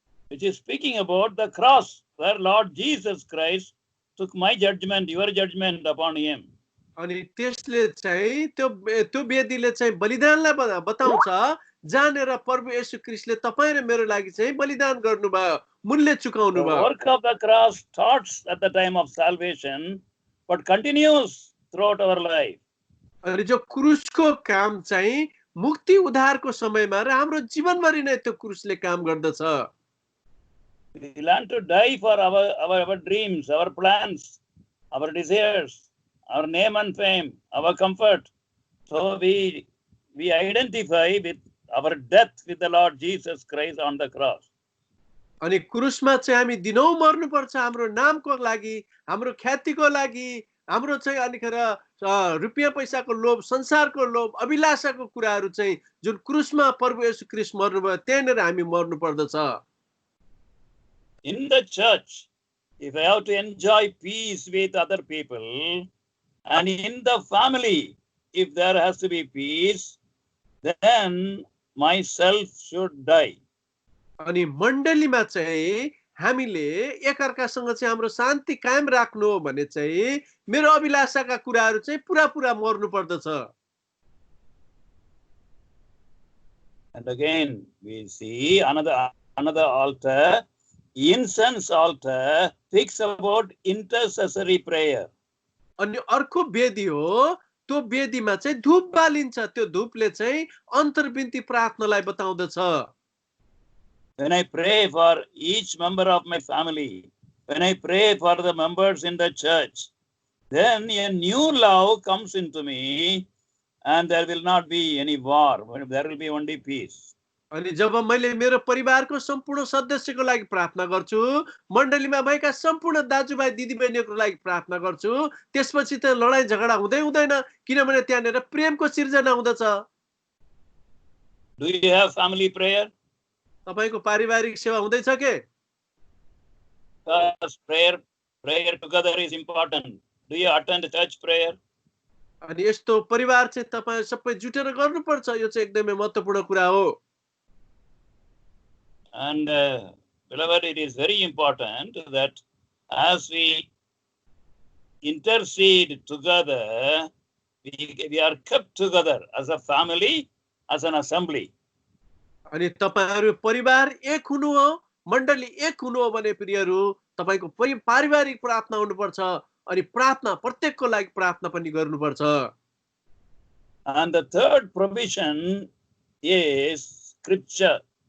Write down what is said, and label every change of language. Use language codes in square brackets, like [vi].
[en] Which is speaking about the cross where Lord Jesus Christ took my judgment, your judgment upon him. [ne] अनि त्यसले चाहिँ त्यो वेदीले चाहिँ बलिदानलाई बताउँछ जहाँनेर प्रभु येशू ख्रीष्टले तपाईँ र मेरो लागि चाहिँ बलिदान गर्नुभयो, मूल्य चुकाउनु [en] The [ne] भयो। [en] work of the cross starts at the time of salvation but continues throughout our life. [ne] अनि जो क्रुसको काम चाहिँ मुक्ति उद्धारको समयमा र हाम्रो जीवनभरि नै त्यो क्रुसले काम गर्दछ। [en] We learn to die for our dreams, our plans, our desires, our name and fame, our comfort. So we identify with our death with the Lord Jesus Christ on the cross. [ne] अनि क्रुसमा चाहिँ हामी दिनौं मर्नुपर्छ हाम्रो नामको लागि, हाम्रो ख्यातिको लागि, हाम्रो चाहिँ अनिखेर रुपियाँ पैसाको लोभ, संसारको लोभ, अभिलाषाको कुराहरू चाहिँ जुन क्रुसमा प्रभु येशू ख्रीष्ट मर्नुभयो त्यहाँनेर हामी मर्नु पर्दछ। [en] In the church, if I have to enjoy peace with other people, and in the family, if there has to be peace, then myself should die. [ne] अनि मण्डलीमा चाहिँ हामीले एकअर्कासँग चाहिँ हाम्रो शान्ति कायम राख्नु हो भने चाहिँ मेरो अभिलाषाका कुराहरू चाहिँ पुरा मर्नु पर्दछ। [en] And again we see another altar, incense altar, speaks about intercessory prayer. [ne] अनि अर्को वेदी हो, त्यो वेदीमा चाहिँ धूप बालिन्छ, त्यो धूपले चाहिँ अन्तर्विन्ती प्रार्थनालाई बताउँदछ। [en] When I pray for each member of my family, when I pray for the members in the church, then a new love comes into me and there will not be any war, there will be only peace. [ne] अनि जब मैले मेरो परिवारको सम्पूर्ण सदस्यको लागि प्रार्थना गर्छु, मण्डलीमा भएका सम्पूर्ण दाजुभाइ दिदीबहिनीको लागि प्रार्थना गर्छु, त्यसपछि त लडाई झगडा हुँदैन किनभने त्यहाँनेर प्रेमको सिर्जना हुँदछ। [en] Do you have family prayer? [ne] तपाईको पारिवारिक सेवा हुँदैछ के? [en] Because prayer together is important. Do you attend church prayer? [ne] अनि यस्तो परिवार चाहिँ तपाई सबै जुटेर गर्नुपर्छ, यो चाहिँ एकदमै महत्त्वपूर्ण कुरा हो। [en] And beloved, it is very important that as we intercede together, we are kept together as a family, as an assembly. [ne] अनि तपाईहरु परिवार एक हुनु हो, मण्डली एक हुनु हो भने प्रियहरु तपाईको पारिवारिक प्रार्थना हुनुपर्छ अनि प्रार्थना प्रत्येकको लागि प्रार्थना पनि गर्नुपर्छ। [en] And the third provision is scripture.